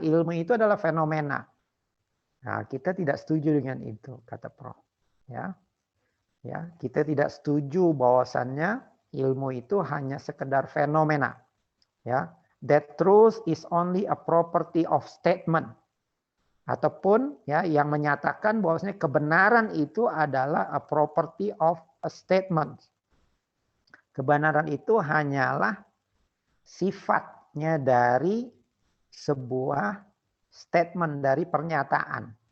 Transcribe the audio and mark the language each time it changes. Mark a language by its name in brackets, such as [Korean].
[Indonesian] Ilmu itu adalah fenomena. Nah, kita tidak setuju dengan itu, kata Prof. Ya, ya, kita tidak setuju bahwasannya ilmu itu hanya sekedar fenomena. Ya, [English] that truth is only a property of statement. [Indonesian] Ataupun ya yang menyatakan bahwasanya kebenaran itu adalah [English] a property of a statement. [Indonesian] Kebenaran itu hanyalah sifatnya dari sebuah statement, dari pernyataan.